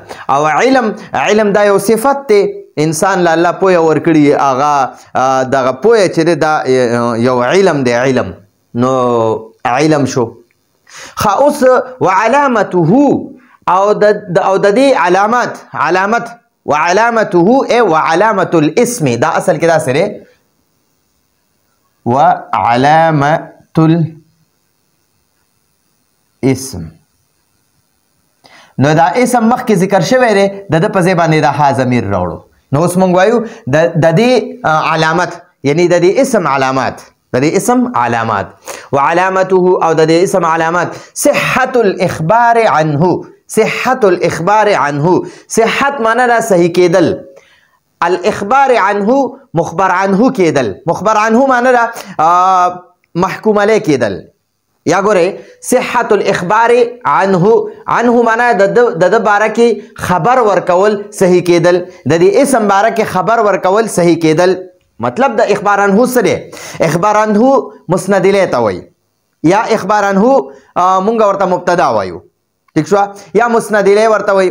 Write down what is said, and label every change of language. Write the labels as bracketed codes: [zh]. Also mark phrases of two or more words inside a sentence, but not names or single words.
[ps] او علم، علم دا یو صفت دی انسان له الله پوهه ورکړي، هغه دغه پوهه چې دی دا یو علم دی، علم. نو علم شو. اوس وعلامته او د دې علامات، علامت وعلامته ای [ar] وعلامة الاسم، [ps] دا اصل کې دا سره [ar] وعلامة الاسم. [ps] نو دا اسم مخکې ذکر شوی دی، د په ځای باندې دا ها ضمیر راوړو. نو اوس موږ وایو د دې علامت، یعنی د دې اسم علامات، د دې اسم علامات. وعلامته او د دې اسم علامات [ar] صحة الاخبار عنه، صحة الاخبار عنه. [ps] صحت معنا دا صحیح کېدل، [ar] الاخبار عنه مخبر عنه [ps] کېدل. [ar] مخبر عنه [ps] معنا دا [ar] محکوم علیه [ps] کېدل. یا ګورئ [ar] صحة الاخبار عنه، [ps] عنه معنا د باره کې خبر ورکول صحیح کېدل، د دې اسم باره کې خبر ورکول صحیح کېدل. مطلب د [ar] اخبار عنه [ps] سره [ar] اخبار عنه مسند الیه [ps] ته وایي، یا اخبار عنه مونږ ورته مبتدا وایو. ٹھیک شو؟ یا [ar] مسند الیه [ps] ورته وایي.